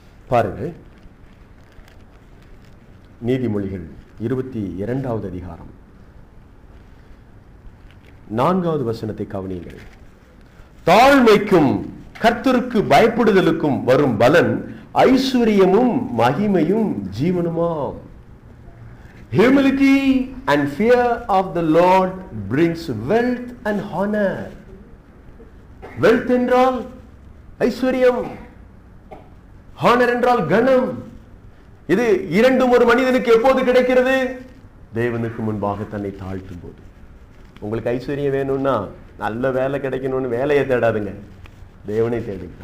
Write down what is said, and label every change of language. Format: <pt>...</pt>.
<ta>பாருங்கள், நீதிமொழிகள் 22வது அதிகாரம் 4வது வசனத்தை கவனியுங்கள். தாழ்மைக்கும் கர்த்தருக்கு பயப்படுதலுக்கும் வரும் பலன் ஐஸ்வர்யமும் மகிமையும் ஜீவனுமாம்.</ta> <en>Humility and fear of the Lord brings wealth and honor.</en> <ta>Wealth என்றால் ஐஸ்வர்யம், honor என்றால் கனம். இது இரண்டும் ஒரு மனிதனுக்கு எப்போது கிடைக்கிறது? தேவனுக்கு முன்பாக தன்னை தாழ்த்தும் போது. உங்களுக்கு ஐஸ்வர்யம் வேணும்னா, நல்ல வேலை கிடைக்கணும்னு வேலையை தேடாதுங்க, தேவனை தேடுங்க.</ta>